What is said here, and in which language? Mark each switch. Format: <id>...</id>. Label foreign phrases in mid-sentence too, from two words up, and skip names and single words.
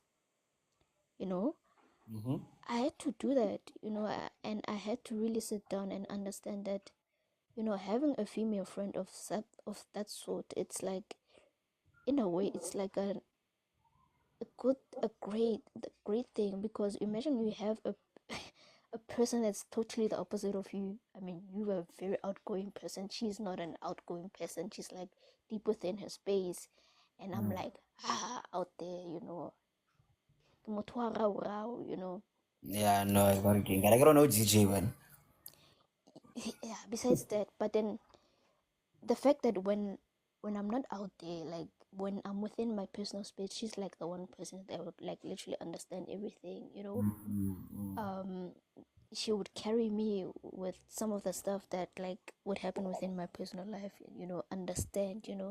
<en>you know I had to do that, and I had to really sit down and understand that, having a female friend of that sort, it's like, in a way, it's like a great thing, because imagine you have a a person that's totally the opposite of you. I mean, you are a very outgoing person. She's not an outgoing person. She's like deep within her space, and I'm like out there,</en> <st>ke motho wa rao.</st> <en>Yeah, no, I got it. I don't know DJ man. Yeah. Besides that, but then the fact that when I'm not out there, like when I'm within my personal space, she's like the one person that would like literally understand everything. Um, she would carry me with some of the stuff that like would happen within my personal life, understand.</en>